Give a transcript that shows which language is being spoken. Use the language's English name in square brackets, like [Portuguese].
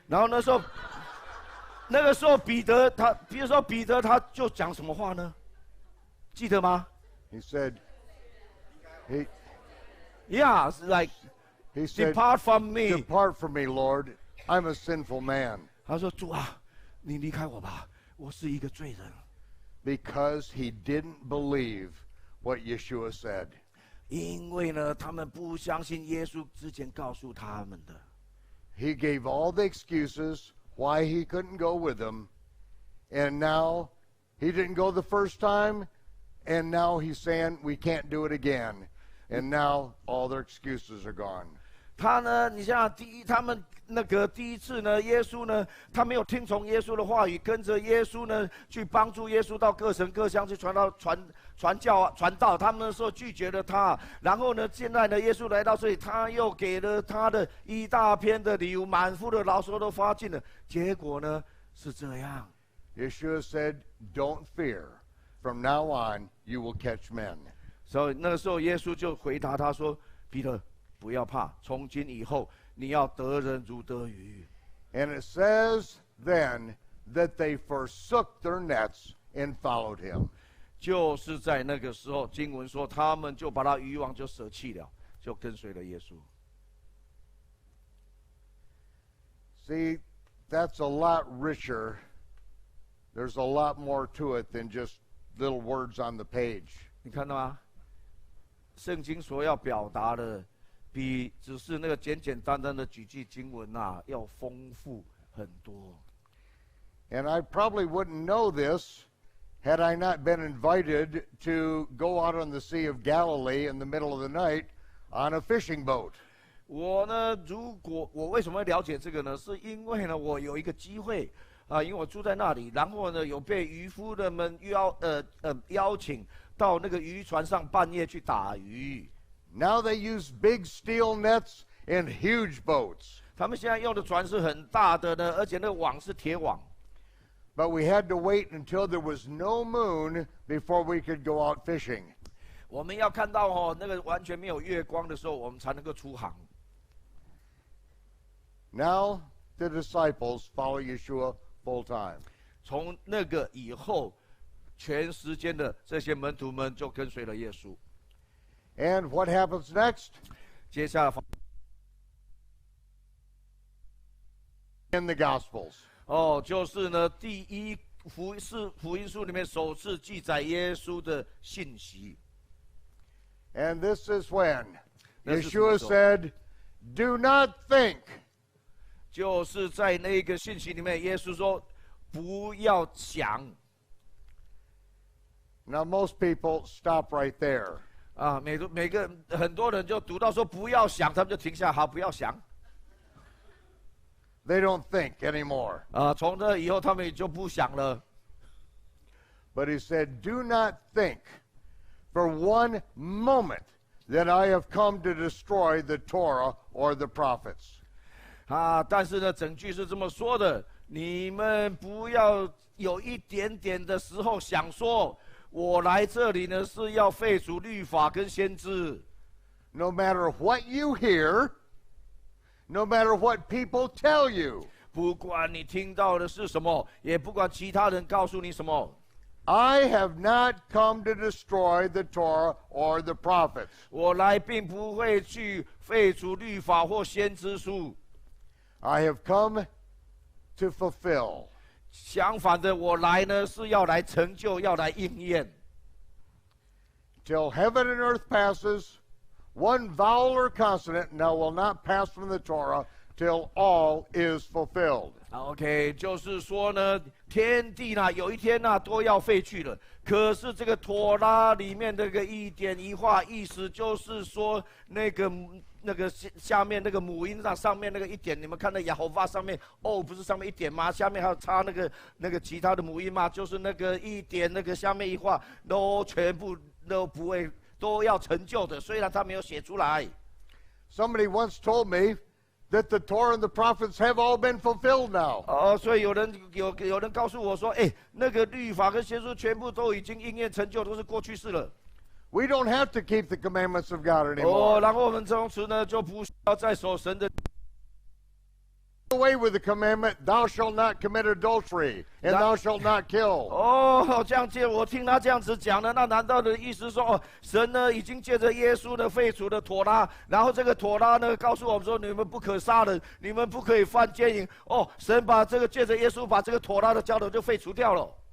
[Chinese] 然后那个时候彼得他，比如说彼得他就讲什么话呢？记得吗 [English] He said, he ？Yeah, like he said, depart from me. Depart from me, Lord. I'm a sinful man. [Chinese] 他说主啊，你离开我吧，我是一个罪人。 [English] Because he didn't believe what Yeshua said. [Chinese] 因为呢，他们不相信耶稣之前告诉他们的。 [English] He gave all the excuses why he couldn't go with them. And now he didn't go the first time. And now he's saying we can't do it again. And now all their excuses are gone. [Chinese] 他呢，你想想，他们那个第一次呢，耶稣呢，他没有听从耶稣的话语，跟着耶稣呢，去帮助耶稣到各城各乡去传教传道。他们那时候拒绝了他，然后呢，现在呢，耶稣来到这里，他又给了他的一大片的礼物，满腹的劳索都发尽了。结果呢，是这样。 [English] Yeshua said, don't fear. From now on, you will catch men. [Chinese] 所以那个时候，耶稣就回答他说：“彼得，不要怕，从今以后，你要得人如得鱼。” [English] And it says then that they forsook their nets and followed him. [Chinese] 就是在那个时候，经文说，他们就把他渔网就舍弃了，就跟随了耶稣。 [English] See, that's a lot richer. There's a lot more to it than just little words on the page. [Chinese] 你看到吗？圣经所要表达的，比只是那个简简单单的几句经文啊，要丰富很多。 [English] And I probably wouldn't know this had I not been invited to go out on the Sea of Galilee in the middle of the night on a fishing boat. [Chinese] 我呢，如果我为什么会了解这个呢？是因为呢，我有一个机会啊，因为我住在那里，然后呢，有被渔夫人们邀请到那个渔船上半夜去打鱼。 [English] Now they use big steel nets and huge boats. [Chinese] 他们现在用的船是很大的呢，而且那个网是铁网。 [English] But we had to wait until there was no moon before we could go out fishing. [Chinese] 我们要看到那个完全没有月光的时候，我们才能够出航。 [English] Now the disciples follow Yeshua full time. [Chinese] 从那个以后，全时间的这些门徒们就跟随了耶稣。 [English] And what happens next? [Chinese] 接下来 [English] In the Gospels. [Chinese] 就是呢，第一福音书里面首次记载耶稣的信息。 [English] And this is when [Chinese] 那是什 [English] Yeshua [Chinese] 么时候？ [English] said, do not think. [Chinese] 就是在那个信息里面，耶稣说：“不要想。” [English] Now most people stop right there. [Chinese] 啊，很多人就读到说不要想，他们就停下，好，不要想。 [English] They don't think anymore. [Chinese] 啊，从这以后他们也就不想了。 [English] But he said, do not think for one moment that I have come to destroy the Torah or the prophets. [Chinese] 啊，但是呢，整句是这么说的：你们不要有一点点的时候想说，我来这里呢是要废除律法跟先知。 [English] No matter what you hear, no matter what people tell you, [Chinese] 不管你听到的是什么，也不管其他人告诉你什么。 [English] I have not come to destroy the Torah or the prophets. [Chinese] 我来并不会去废除律法或先知书。 [English] I have come to fulfill. [Chinese] 相反的，我来呢是要来成就，要来应验。 [English] Till heaven and earth passes, one vowel or consonant now will not pass from the Torah till all is fulfilled. [Chinese] OK， 就是说呢，天地呢有一天呢都要废去了。可是这个妥拉里面那个一点一画，意思就是说那个下面那个母音上面那个一点，你们看到雅吼发上面不是上面一点吗？下面还有插那个其他的母音吗？就是那个一点那个下面一画都全部都不会都要成就的，虽然他没有写出来。 [English] Somebody once told me that the Torah and the prophets have all been fulfilled now. [Chinese] 所以有人告诉我说，那个律法跟先书全部都已经应验成就，都是过去式了。 [English] We don't have to keep the commandments of God anymore. [Chinese] 然后我们从此呢就不需要再守神的。 [English] Away with the commandment, thou shalt not commit adultery, and thou shalt not kill. [Chinese] 这样借我听他这样子讲呢，那难道的意思说，神呢已经借着耶稣呢废除了妥拉，然后这个妥拉呢告诉我们说，你们不可杀人，你们不可以犯奸淫。神把这个借着耶稣把这个妥拉的教导就废除掉了。